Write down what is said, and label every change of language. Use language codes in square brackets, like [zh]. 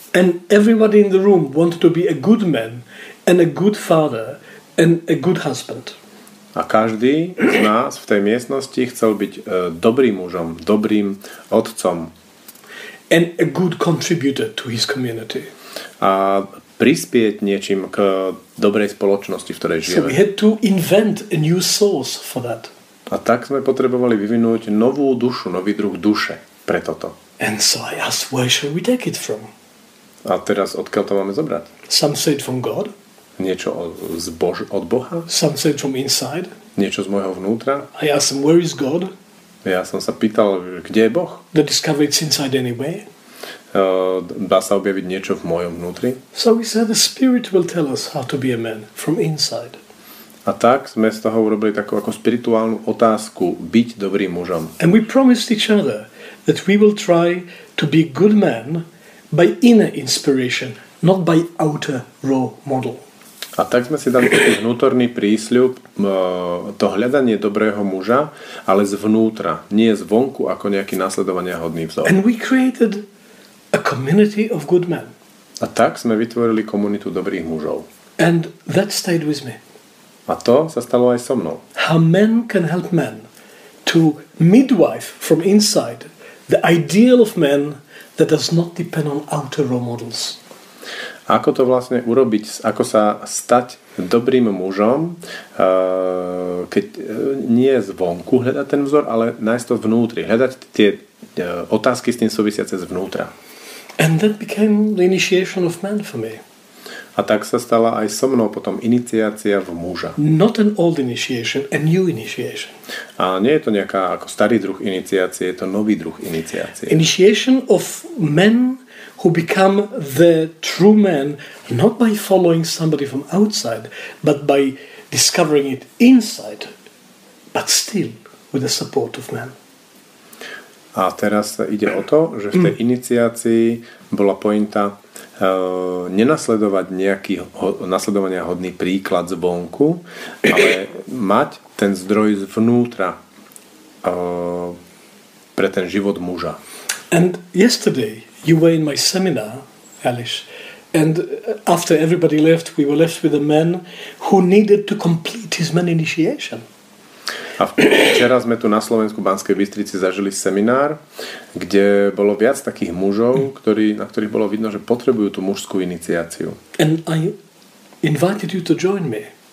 [en] And everybody in the room wanted to be a good man and a good father and a good husband. [sk] A každý z nás v tej miestnosti chcel byť dobrým mužom, dobrým otcom. [en] And a good contributor to his community. [sk] A prispieť niečím k dobrej spoločnosti, v ktorej žijeme. [en] So we had to invent a new source for that. [sk] A tak sme potrebovali vyvinúť novú dušu, nový druh duše pre toto. [en] And so I asked, where shall we take it from? [sk] A teraz odkiaľ to máme zobrať? [en] Some say it from God. [sk] Niečo od Boha? [en] Some say it from inside. [sk] niečo z môjho vnútra. [en] I asked him, where is God? [sk] Ja som sa pýtal, kde je Boh? [en] They discovered it's inside anyway. [sk] Dá sa objaviť niečo v mojom vnútri? [en] So we said the Spirit will tell us how to be a man from inside. [sk] A tak sme z toho urobili takú ako spirituálnu otázku byť dobrým mužom. [en] And we promised each other that we will try to be a good man by inner inspiration, not by outer raw model. [sk] A tak sme si dali taký vnútorný prísľub, to hľadanie dobrého muža, ale zvnútra, nie zvonku ako nejaký nasledovania hodný vzor. [en] And we created a community of good men. [sk] A tak sme vytvorili komunitu dobrých mužov. [en] And that stayed with me. [sk] A to sa stalo aj so mnou. [en] How men can help men to midwife from inside the ideal of men that does not depend on outer role models. [sk] Ako to vlastne urobiť, ako sa stať dobrým mužom, keď nie zvonku hľadať ten vzor, ale nájsť to vnútri, hľadať tie otázky s tým súvisiace zvnútra. [en] And that became the initiation of man for me. [sk] A tak sa stala aj so mnou potom iniciácia v muža. [en] Not an old initiation, a new initiation. [sk] A nie je to nejaká ako starý druh iniciácie, je to nový druh iniciácie. [en] Initiation of men who become the true man not by following somebody from outside, but by discovering it inside, but still with the support of men. [sk] A teraz ide o to, že v tej iniciácii bola pointa nenasledovať nejaký nasledovania hodný príklad zvonku, ale mať ten zdroj zvnútra pre ten život muža. [en] And yesterday you were in my seminar, Aleš, and after everybody left, we were left with a man who needed to complete his man initiation. [sk] A včera sme tu na Slovensku v Banskej Bystrici zažili seminár, kde bolo viac takých mužov, na ktorých bolo vidno, že potrebujú tú mužskú iniciáciu. [en] And I invited you to join me.